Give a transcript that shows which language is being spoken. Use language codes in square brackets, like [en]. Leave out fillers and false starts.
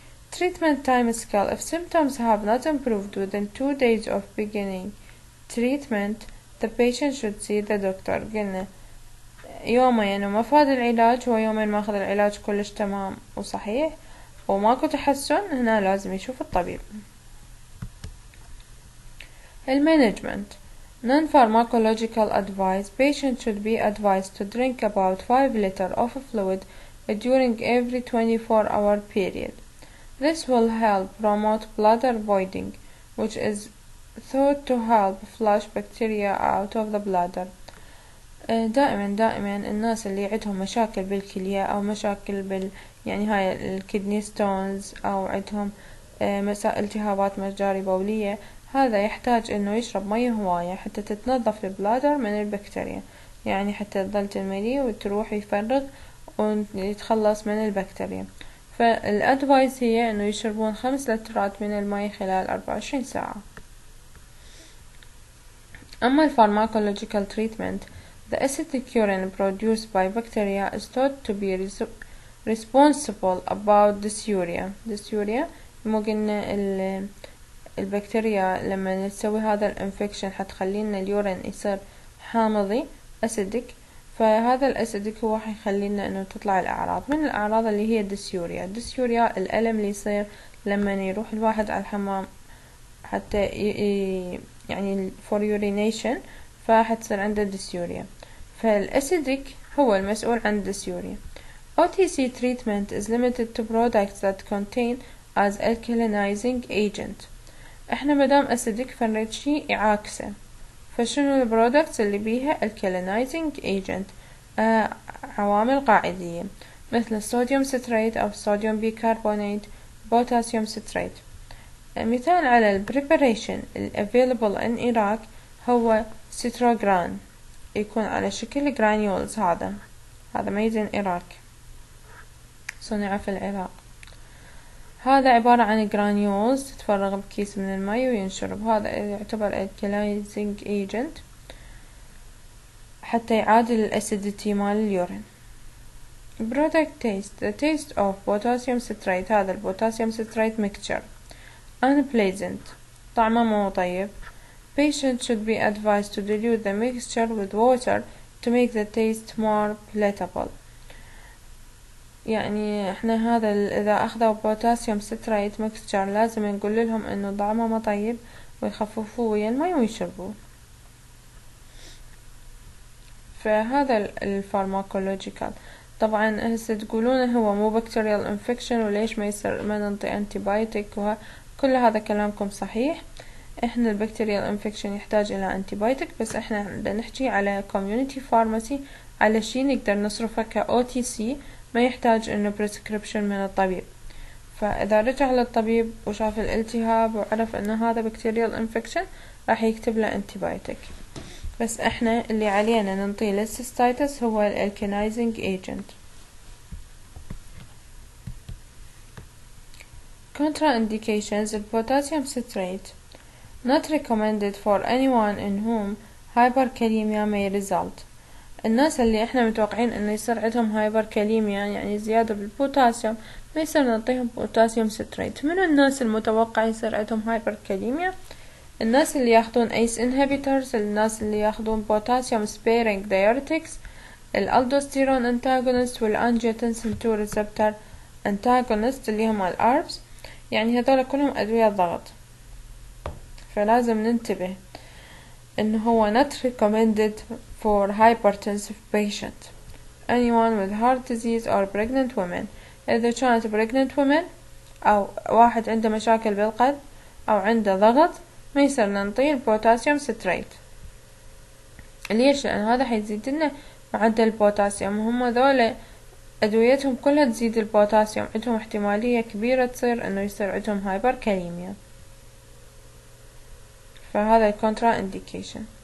[en] treatment time scale: if symptoms have not improved within 2 days of beginning treatment the patient should see the doctor. [ar] قلنا يومين مفاد العلاج هو يومين ماخذ العلاج كلش تمام وصحيح وماكو تحسن، هنا لازم يشوف الطبيب. [en] المانجمنت: non-pharmacological advice: patient should be advised to drink about 5 liters of fluid during every 24-hour period. This will help promote bladder voiding, which is thought to help flush bacteria out of the bladder. [ar] دائما الناس اللي عندهم مشاكل بالكلية أو مشاكل يعني هاي الكدني ستونز أو عندهم التهابات مجاري بولية، هذا يحتاج إنه يشرب مية هواية حتى تتنظف البلادر من البكتيريا، يعني حتى تظل تملي وتروح يفرغ ويتخلص من البكتيريا. فالأدفايس هي إنه يشربون 5 لترات من الماء خلال 24 ساعة. أما الفارماكولوجيكال [en] treatment: the acidic urine produced by bacteria is thought to be responsible about dysuria. [ar] مو قلنا البكتيريا لما نسوي هذا الانفكشن حتخلينا اليورين يصير حامضي acidic، فهذا الأسيدك هو حيخلينا إنه تطلع الأعراض. من الأعراض اللي هي الديسيوريا الألم اللي يصير لما يروح الواحد على الحمام حتى يعني [en] for urination، [ar] فحتصير عنده ديسيوريا، فالأسيدك هو المسؤول عن الديسيوريا. [en] OTC treatment is limited to products that contain as alkalinizing agent. [ar] احنا مدام أسيدك فنريد شي يعاكسه، فشنو البرودكتس اللي بيها alkalinizing agent؟ عوامل قاعدية مثل الصوديوم ستريت أو الصوديوم بيكربونات، بوتاسيوم ستريت. مثال على البريباريشن [en] available in Iraq [ar] هو ستروغران، يكون على شكل جرانيولز، هذا [en] made in Iraq، [ar] صنع في العراق. هذا عبارة عن جرانيولز تتفرغ بكيس من الماء وينشرب، هذا يعتبر alkalizing agent حتى يعادل الأسيديتي مال اليورين. [en] product taste: the taste of potassium citrate، [ar] هذا البوتاسيوم [en] citrate mixture unpleasant، [ar] طعمه مو طيب. [en] patient should be advised to dilute the mixture with water to make the taste more palatable. [ar] يعني احنا هذا اذا اخذوا بوتاسيوم ستريت ميكستشر لازم نقول لهم انه طعمه ما طيب ويخففوه ويا الماء ويشربوه. فهذا الفارماكولوجيكال. طبعا هسه تقولون هو مو بكتيريال انفكشن وليش ما ننطي انتيبايوتيك، كل هذا كلامكم صحيح. احنا البكتيريال انفكشن يحتاج الى انتيبايوتيك، بس احنا بدنا نحكي على كوميونيتي فارماسي على شي نقدر نصرفه كOTC، ما يحتاج انه بريسكريبشن من الطبيب. فاذا رجع للطبيب وشاف الالتهاب وعرف انه هذا بكتيريال انفكشن راح يكتب له انتيبايوتيك، بس احنا اللي علينا ننطيه للسيستايتس هو الالكينايزنج ايجنت. [en] Contraindications: البوتاسيوم citrate not recommended for anyone in whom hyperkalemia may result. [ar] الناس اللي احنا متوقعين انه يصير عندهم هايبركاليميا يعني زيادة بالبوتاسيوم ما يصير نعطيهم بوتاسيوم ستريت. من الناس المتوقع يصير عندهم هايبركاليميا؟ الناس اللي ياخدون ACE inhibitors، الناس اللي ياخدون potassium sparing diuretics، الالدوستيرون antagonist والangiotensin 2 receptor antagonist اللي هم الARBs، يعني هذول كلهم أدوية ضغط. فلازم ننتبه إنه هو [en] not recommended for hypertensive patient, anyone with heart disease or pregnant women. [ar] إذا كانت [en] pregnant women [ar] أو واحد عنده مشاكل بالقلب أو عنده ضغط ما يصير ننطيه البوتاسيوم ستريت. ليش؟ لأن هذا حيزيد لنا معدل البوتاسيوم، وهم ذولا أدويتهم كلها تزيد البوتاسيوم، عندهم احتمالية كبيرة تصير إنه يصير عندهم هايبركاليميا، فهذا الكونترا إنديكيشن.